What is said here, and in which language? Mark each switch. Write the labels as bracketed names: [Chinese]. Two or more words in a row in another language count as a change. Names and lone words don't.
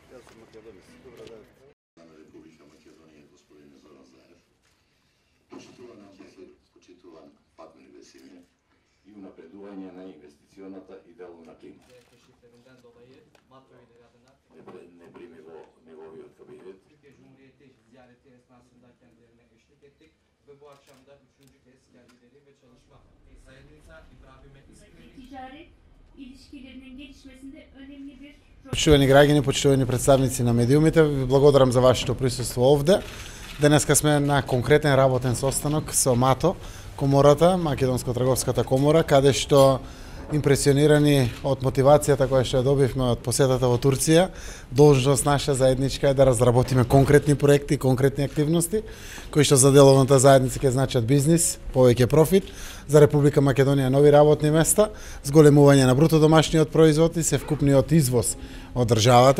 [Macedonian] Република Македонија, господин Зоран Заев, почитуван партнер Весиме и унапредување на инвестиционата и деловна клима. Не прими во неговиот кабинет. [Turkish] Türkiye Cumhuriyeti ziyareti esnasında kendilerine eşlik ettik ve bu akşam da 3. kez geldileri ve çalışma Sayın İbrahim'e ticaret ilişkilerinin gelişmesinde önemli bir rol. [Macedonian] Почитувани граѓани, почитувани представници на медиумите, ви благодарам за вашето присуство овде. Денеска сме на конкретен работен состанок со МАТО, комората, Македонско-трговската комора, каде што импресионирани од мотивацијата која што ја добивме од посетата во Турција, должност наша заедничка е да разработиме конкретни проекти, конкретни активности, кои што за деловната заедница ќе значат бизнис, повеќе профит, за Република Македонија нови работни места, зголемување на бруто домашниот производ и севкупниот извоз од државата.